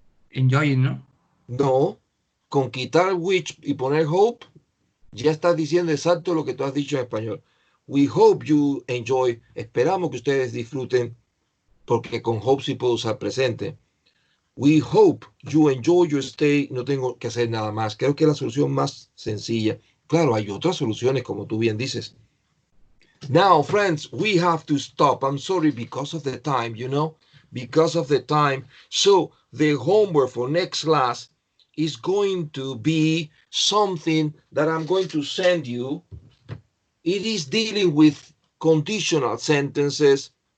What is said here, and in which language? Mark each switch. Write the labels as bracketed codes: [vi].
[en] Enjoy, ¿no? [es] No, con quitar which y poner hope, ya estás diciendo exacto lo que tú has dicho en español. [en] We hope you enjoy. [es] Esperamos que ustedes disfruten, porque con hope sí puedo usar presente. [en] We hope you enjoy your stay. [es] No tengo que hacer nada más. Creo que es la solución más sencilla. Claro, hay otras soluciones, como tú bien dices. [en] Now, friends, we have to stop. I'm sorry, because of the time, you know, because of the time. So the homework for next class is going to be something that I'm going to send you. It is dealing with conditional sentences.